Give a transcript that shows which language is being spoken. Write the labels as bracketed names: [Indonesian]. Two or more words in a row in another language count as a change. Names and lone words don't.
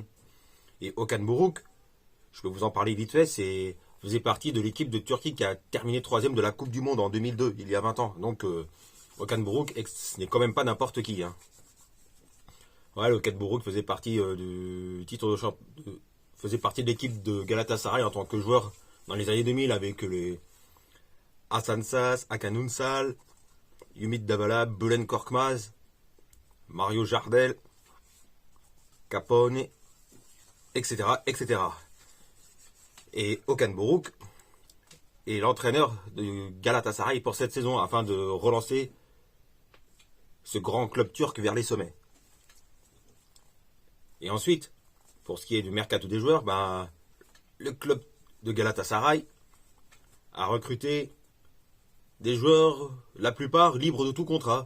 [French] Et Okan Buruk, je peux vous en parler vite fait, faisait partie de l'équipe de Turquie qui a terminé 3ème de la Coupe du Monde en 2002, il y a 20 ans. Donc Okan Buruk, ce n'est quand même pas n'importe qui. Ouais, Okan Buruk faisait partie faisait partie de l'équipe de Galatasaray en tant que joueur dans les années 2000 avec les Hasan Sas, Hakan Ünsal, Ümit Davala, Bülent Korkmaz, Mario Jardel, Capone, etc., etc. Et Okan Buruk est l'entraîneur de Galatasaray pour cette saison afin de relancer ce grand club turc vers les sommets. Et ensuite, pour ce qui est du mercato des joueurs, le club de Galatasaray a recruté des joueurs, la plupart libres de tout contrat.